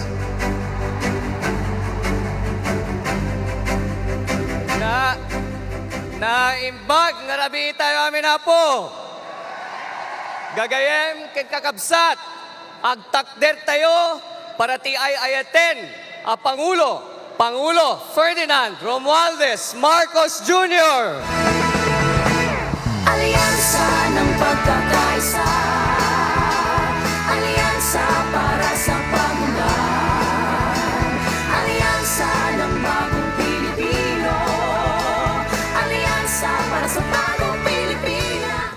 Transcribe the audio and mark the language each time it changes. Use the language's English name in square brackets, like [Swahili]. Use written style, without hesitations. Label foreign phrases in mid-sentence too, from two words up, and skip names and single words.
[Iloko] Naimbag nga rabi tayo amin na po. Gagayem ken kakabsat, agtakder tayo para ti ay ayaten a Pangulo Ferdinand Romualdez Marcos Jr. [Filipino] Alyansa ng pagkakaisa, alyansa para sa pagunlad, alyansa ng bagong Pilipino, alyansa para sa bagong Pilipina.